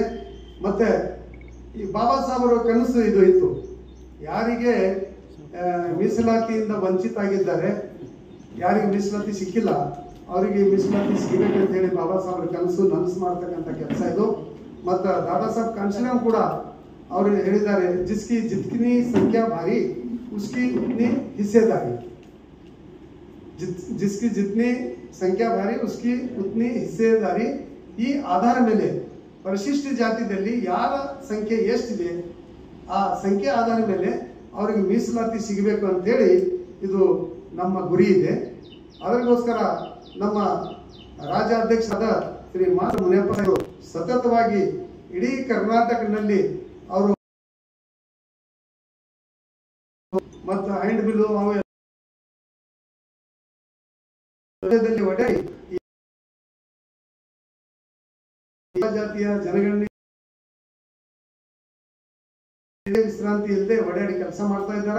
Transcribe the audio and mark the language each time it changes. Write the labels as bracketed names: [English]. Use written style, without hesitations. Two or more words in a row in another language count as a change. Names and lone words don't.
[Kannada] ಮತ್ತು ಈ ಬಾಬಾ ಸಾಹೇಬರ ಕನಸು ಇದು ಇತ್ತು, ಯಾರಿಗೆ ಮೀಸಲಾತಿಯಿಂದ ವಂಚಿತ ಆಗಿದ್ದಾರೆ, ಯಾರಿಗೆ ಮೀಸಲಾತಿ ಸಿಕ್ಕಿಲ್ಲ ಅವರಿಗೆ ಮೀಸಲಾತಿ ಸಿಗಬೇಕಂತ ಹೇಳಿ ಬಾಬಾ ಸಾಹೇಬರ ಕನಸು ನನಸು ಮಾಡ್ತಕ್ಕಂಥ ಕೆಲಸ ಇದು. ಮತ್ತು ದಾದಾ ಸಾಹೇಬ್ ಕಾನ್ಶಿರಾಮ್ ಕೂಡ ಅವರು ಹೇಳಿದ್ದಾರೆ, [Hindi] जितकिनी संख्या भारी उसकी उतनी हिस्सेदारी, जिसकी जितनी संख्या भारी उसकी उतनी हिस्सेदारी [Kannada] ಈ ಆಧಾರ ಮೇಲೆ ಪರಿಶಿಷ್ಟ ಜಾತಿಯಲ್ಲಿ ಯಾರ ಸಂಖ್ಯೆ ಎಷ್ಟಿದೆ ಆ ಸಂಖ್ಯೆ ಆಧಾರ ಮೇಲೆ ಅವರಿಗೆ ಮೀಸಲಾತಿ ಸಿಗಬೇಕು ಅಂತ ಹೇಳಿ ಇದು ನಮ್ಮ ಗುರಿ ಇದೆ. ಅದಕ್ಕೋಸ್ಕರ ನಮ್ಮ ರಾಜ್ಯಾಧ್ಯಕ್ಷರಾದ ಶ್ರೀ ಮಾತು ಮುನಿಯಪ್ಪ ಅವರು ಸತತವಾಗಿ ಇಡೀ ಕರ್ನಾಟಕದಲ್ಲಿ ಅವರು ಮತ್ತು [English] hand bill [Kannada] ಒಡ್ಡಾಡಿ ಜಾತಿಯ ಜನಗಣನೆ ವಿಶ್ರಾಂತಿ ಇಲ್ಲದೆ ಒಡ್ಡಾಡಿ ಕೆಲಸ ಮಾಡ್ತಾ ಇದ್ದಾರೆ.